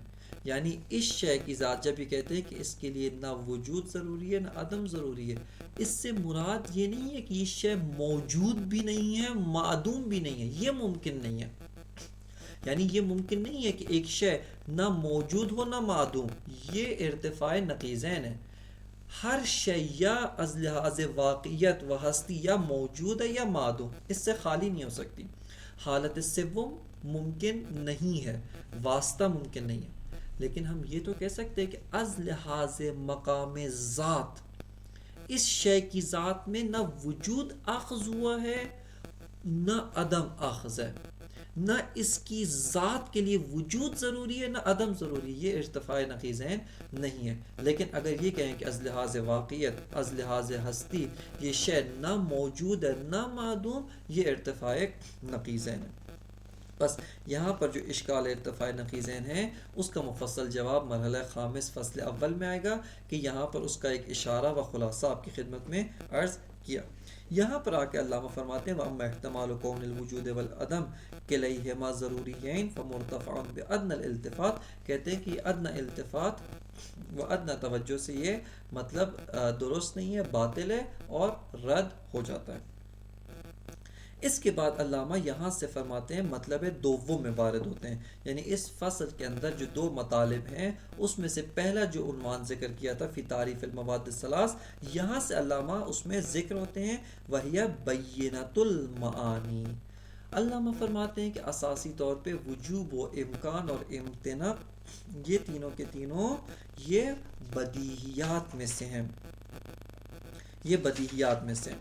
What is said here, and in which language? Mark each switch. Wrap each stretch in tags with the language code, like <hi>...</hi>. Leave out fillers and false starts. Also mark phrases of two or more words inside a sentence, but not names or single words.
<ur>یعنی اس شے کی ذات جب یہ کہتے ہیں کہ اس کے لیے نہ وجود ضروری ہے نہ عدم ضروری ہے، اس سے مراد یہ نہیں ہے کہ یہ شے موجود بھی نہیں ہے معدوم بھی نہیں ہے. یہ ممکن نہیں ہے. یعنی یہ ممکن نہیں ہے کہ ایک شے نہ موجود ہو نہ معدوم. یہ ارتفاع نقیضین ہے. ہر شے یا از لحاظ واقعیت و ہستی یا موجود ہے یا معدوم، اس سے خالی نہیں ہو سکتی. حالت سوم ممکن نہیں ہے، واسطہ ممکن نہیں ہے. لیکن ہم یہ تو کہہ سکتے ہیں کہ از لحاظ مقام ذات، اس شے کی ذات میں نہ وجود اخذ ہوا ہے نہ عدم اخذ ہے. نہ اس کی ذات کے لیے وجود ضروری ہے نہ عدم ضروری ہے. یہ ارتفاع نقیضین نہیں ہے. لیکن اگر یہ کہیں کہ از لحاظ واقعیت، از لحاظ ہستی یہ شے نہ موجود ہے نہ معدوم، یہ ارتفاع نقیضین ہے. بس یہاں پر جو اشکال ارتفاع نقیضین ہے اس کا مفصل جواب مرحلہ خامس فصل اول میں آئے گا، کہ یہاں پر اس کا ایک اشارہ و خلاصہ آپ کی خدمت میں عرض کیا۔ یہاں پر آ کے علامہ فرماتے ہیں</ur> <ar>وَأَمَّا احتمال کون الوجود والعدم کلیہما ضروریین فمرتفع بأدنى الالتفات،</ar> <ur>کہتے ہیں کہ ادنی التفات و ادنی توجہ سے یہ مطلب درست نہیں ہے، باطل ہے اور رد ہو جاتا ہے۔ اس کے بعد علامہ یہاں سے فرماتے ہیں مطلب دوم میں وارد ہوتے ہیں، یعنی اس فصل کے اندر جو دو مطالب ہیں اس میں سے پہلا جو عنوان ذکر کیا تھا</ur> <ar>فی تعریف المواد الثلاث،</ar> <ur>یہاں سے علامہ اس میں ذکر ہوتے ہیں وہی</ur> <ar>بینۃ المعانی۔</ar> <ur>علامہ فرماتے ہیں کہ اساسی طور پہ وجوب و امکان اور امتناع یہ تینوں کے تینوں یہ بدیہیات میں سے ہیں، یہ بدیہیات میں سے۔</ur>